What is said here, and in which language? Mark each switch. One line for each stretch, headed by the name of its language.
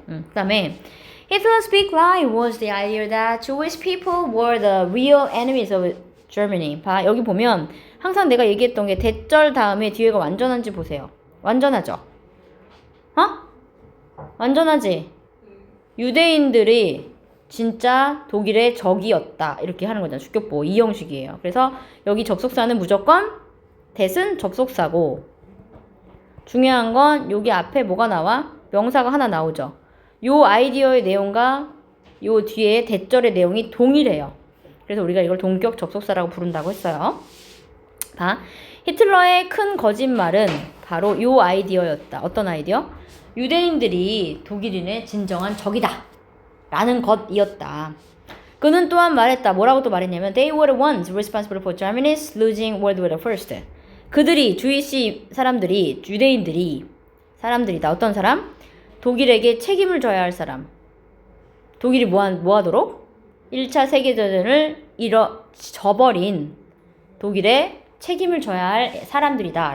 Korean: 그 다음에
English: Hitler's big lie was the idea that Jewish people were the real enemies of Germany.
Korean: 봐 여기 보면 항상 내가 얘기했던 게 대절 다음에 뒤에가 완전한지 보세요. 완전하죠? 완전하지? 유대인들이 진짜 독일의 적이었다. 이렇게 하는 거잖아. 주격보. 이 형식이에요. 그래서 여기 접속사는 무조건 대은 접속사고 중요한 건 여기 앞에 뭐가 나와? 명사가 하나 나오죠. 요 아이디어의 내용과 요 뒤에 대절의 내용이 동일해요. 그래서 우리가 이걸 동격 접속사라고 부른다고 했어요. 봐. 히틀러의 큰 거짓말은 바로 요 아이디어였다. 어떤 아이디어? 유대인들이 독일인의 진정한 적이다. 라는 것이었다. 그는 또한 말했다. 뭐라고 또 말했냐면
English: They were the ones responsible for Germany's losing World War I.
Korean: 그들이 주이시 사람들이 유대인들이 사람들이다. 어떤 사람? 독일에게 책임을 져야 할 사람. 독일이 뭐 하도록? 1차 세계대전을 저버린 독일에 책임을 져야 할 사람들이다.